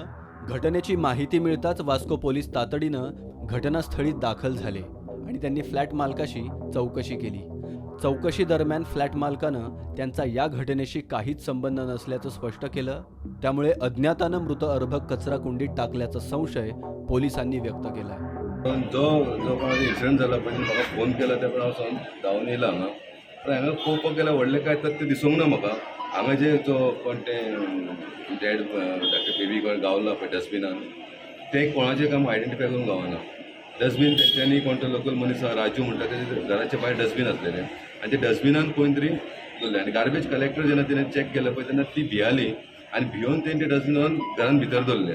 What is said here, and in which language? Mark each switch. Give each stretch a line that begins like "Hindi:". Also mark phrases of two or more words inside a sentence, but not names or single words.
Marathi: घटनेची माहिती मिळताच वास्को पोलीस तातडीनं घटनास्थळी दाखल झाले आणि त्यांनी फ्लॅट मालकाशी चौकशी केली. चौकशी दरम्यान फ्लॅट मालकानं त्यांचा या घटनेशी काहीच संबंध नसल्याचं स्पष्ट केलं. त्यामुळे अज्ञातानं मृत अर्भक कचरा कुंडीत टाकल्याचा संशय पोलिसांनी व्यक्त केला.
Konkani: जो कोणाचो एक्सिडेंट जाला पळय म्हाका फोन केला त्या हांव धांवन येयला हांगा. पण हांगा पळोवपाक गेल्यार व्हडलें काय तर तें दिसूंक ना म्हाका. हांगा जे जो कोण तें
English: dead baby
Konkani: कोण गावला पळय डस्टबिनान तें कोणाचें काम आयडेंटिफाय करूंक गावना. डस्टबीन तेंच्यांनी कोण तो लोकल मनीस राजू म्हणटा तेजे घराच्या भायर डस्टबीन आसलेलें आनी ते डस्टबिनान खंय तरी दवरलें आनी
English: garbage collector
Konkani: जेन्ना तिणें चॅक केलें पळय तेन्ना ती भियाली आनी भियोन तेणी ते डस्टबिनान घरान भितर दवरलें.